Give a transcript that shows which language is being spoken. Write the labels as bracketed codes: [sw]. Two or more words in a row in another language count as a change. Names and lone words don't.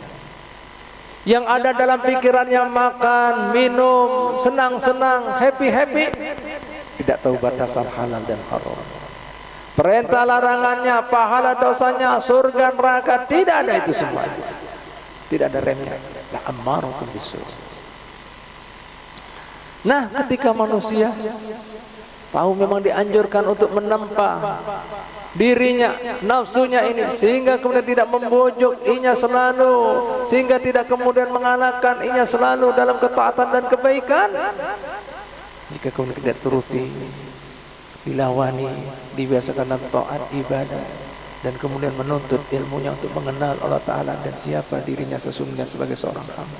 [id] Yang ada dalam pikirannya makan, minum, senang-senang, happy-happy, tidak tahu batasan halal dan haram. Perintah larangannya, pahala dosanya, surga neraka, tidak ada itu semua. Tidak ada remnya. [ar] لأمارة بالسوء. [id] Nah, ketika manusia tahu memang dianjurkan untuk menempa dirinya, nafsunya ini, sehingga kemudian tidak membujuk inya selalu, sehingga tidak kemudian mengalahkan inya selalu dalam ketaatan dan kebaikan, jika kemudian tidak turuti, dilawani, dibiasakan dalam taat ibadah, dan kemudian menuntut ilmunya untuk mengenal Allah Ta'ala dan siapa dirinya sesungguhnya sebagai seorang hamba.